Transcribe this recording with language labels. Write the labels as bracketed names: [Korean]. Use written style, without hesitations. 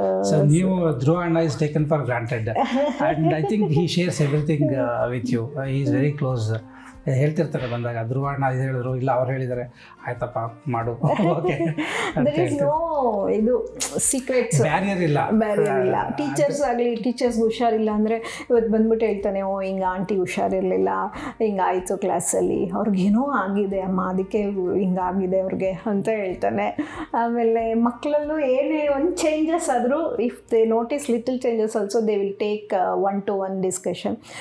[English] so new Dhruv Anna is taken for granted, and I think he shares everything with you. He is very close. [Kannada] ಹೇಳ್ತಿರ್ತಾರೆ ಬಂದಾಗ, ಧ್ರುವ ಅಣ್ಣ ಇದು ಹೇಳಿದ್ರು, ಇಲ್ಲ ಅವ್ರು ಹೇಳಿದ್ದಾರೆ, ಆಯ್ತಪ್ಪ ಮಾಡು, ಓಕೆ. [English] there is no ಇದು secrets, [Kannada] ಬ್ಯಾರಿಯರ್ ಇಲ್ಲ. ಟೀಚರ್ಸ್ ಆಗಲಿ, ಟೀಚರ್ಸ್ಗೆ ಹುಷಾರಿಲ್ಲ ಅಂದರೆ ಇವತ್ತು ಬಂದ್ಬಿಟ್ಟು ಹೇಳ್ತಾನೆ, ಓ ಹಿಂಗೆ ಆಂಟಿ ಹುಷಾರಿರಲಿಲ್ಲ, ಹಿಂಗಾಯಿತು ಕ್ಲಾಸಲ್ಲಿ, ಅವ್ರಿಗೇನೋ ಆಗಿದೆ ಅಮ್ಮ, ಅದಕ್ಕೆ ಹಿಂಗಾಗಿದೆ ಅವ್ರಿಗೆ ಅಂತ ಹೇಳ್ತಾನೆ. ಆಮೇಲೆ ಮಕ್ಕಳಲ್ಲೂ ಏನೇ ಒಂದು ಚೇಂಜಸ್ ಆದರೂ, [English] If they notice little changes also they will take 1-to-1 discussion.